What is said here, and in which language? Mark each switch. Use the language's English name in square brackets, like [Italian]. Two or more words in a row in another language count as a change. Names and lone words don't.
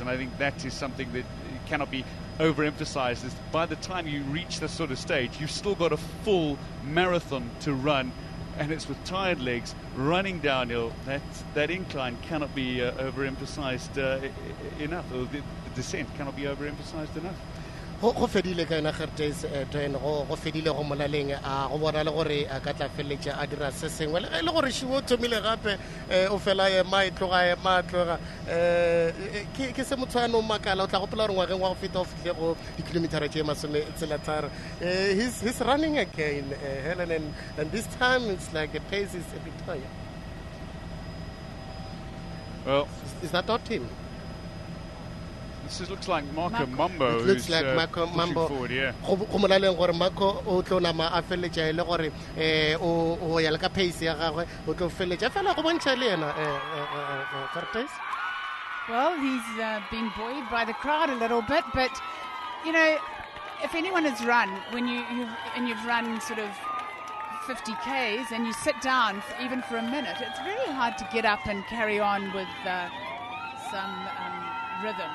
[English] And I think that is something that cannot be overemphasized. Is by the time you reach this sort of stage, you've still got a full marathon to run, and it's with tired legs running downhill. That incline cannot be overemphasized enough, or the descent cannot be overemphasized enough. [Northern Sotho] Go fedile ka ena Gertes go fedile go molaleng a go bona le gore a ka tla feletša a dira se sengwe le gore šibo thomile gape o fela ma tloga ke se motho a no makala o tla gopola gore ngwageng wa go feta o fihle go dikilomitara tše masome tsela tharo. [English] He's running again, Helen, and this time it's like the pace is a bit higher. Well, is that not him? This looks like Marco Mambo. It looks like Marco Mambo. Forward, yeah. [Northern Sotho] Go molaleng gore Marco o tlo nama a feletša le gore o ya le ka pace ya gagwe o tlo feletša fela go bontšha le yena Gertes. [English] Well, he's being buoyed by the crowd a little bit, but you know, if anyone has run when you've run sort of 50 Ks and you sit down even for a minute, it's very hard to get up and carry on with some rhythm.